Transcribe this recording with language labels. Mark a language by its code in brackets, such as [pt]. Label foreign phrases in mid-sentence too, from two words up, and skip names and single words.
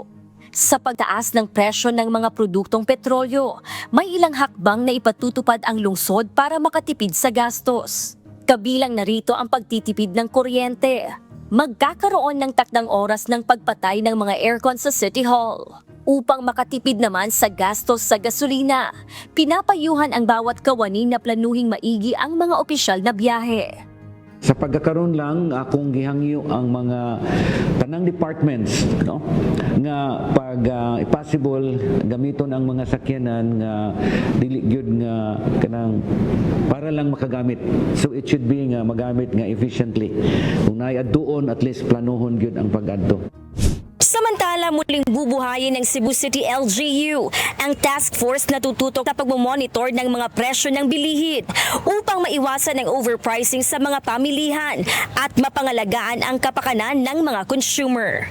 [tl] Sa pagtaas ng presyo ng mga produktong petrolyo, may ilang hakbang na ipatutupad ang lungsod para makatipid sa gastos. Kabilang narito ang pagtitipid ng kuryente. Magkakaroon ng takdang oras ng pagpatay ng mga aircon sa City Hall. Upang makatipid naman sa gastos sa gasolina, pinapayuhan ang bawat kawani na planuhing maigi ang mga opisyal na biyahe. [ceb] Sa pagkakaroon lang akong gihangyo ang mga tanang departments, no, nga pag possible gamiton ang mga sakyanan nga dili gyud nga kanang para lang makagamit. [en] So it should be [ceb] nga magamit nga efficiently. Kung naay adtuon, at least planuhon gyud ang pag-adto. [tl] Samantala, muling bubuhayin ng Cebu City LGU ang task force na tututok sa pagmamonitor ng mga presyo ng bilihin upang maiwasan ang overpricing sa mga pamilihan at mapangalagaan ang kapakanan ng mga consumer.